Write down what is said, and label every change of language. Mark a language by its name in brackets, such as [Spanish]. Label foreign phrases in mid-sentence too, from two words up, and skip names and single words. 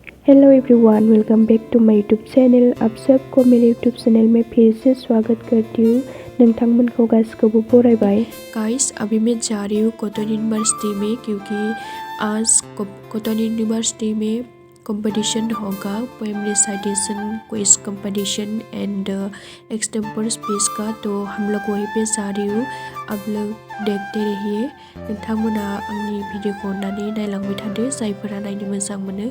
[English] Hello everyone, welcome back to my YouTube channel. [Hindi] आप सबको मेरे यूट्यूब चैनल में फिर से स्वागत करती हूँ। [Bodo] नोंथांमोनखौ गासिखौबो बरायबाय। गाइस, [Hindi] अभी मैं जा रही हूँ कॉटन यूनिवर्सिटी में क्योंकि आज कॉटन यूनिवर्सिटी में कंपटीशन होगा, [English] poem recitation, quiz competition and extempore speech [Hindi] का। तो हम लोग वहीं पे जा रही हूँ। आप लोग देखते रहिए। [Bodo] नोंथांमोना आंनि भिडिअखौ अननानै नायलांबाय थादो, जायफोरा नायनो मोजां मोनो।